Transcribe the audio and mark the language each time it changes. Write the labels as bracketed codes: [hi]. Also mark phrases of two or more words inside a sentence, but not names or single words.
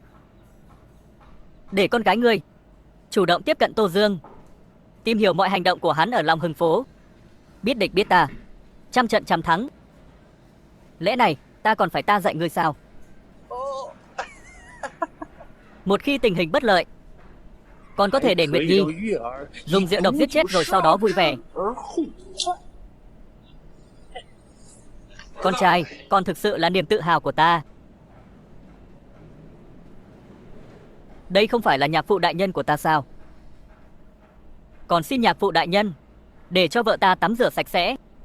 [vi] Để con gái ngươi chủ động tiếp cận Tô Dương, tìm hiểu mọi hành động của hắn ở Long Hưng phố, biết địch biết ta, trăm trận trăm thắng. Lẽ này ta còn phải ta dạy ngươi sao? Một khi tình hình bất lợi, còn có thể để Nguyệt [zh] 可以 [vi] Nhi [zh] 让月儿 [vi] dùng rượu độc giết chết rồi sau đó vui vẻ. [zh] 而后传。 [vi] Con trai, con thực sự là niềm tự hào của ta. Đây không phải là nhạc phụ đại nhân của ta sao? Còn xin nhạc phụ đại nhân để cho vợ ta tắm rửa sạch sẽ.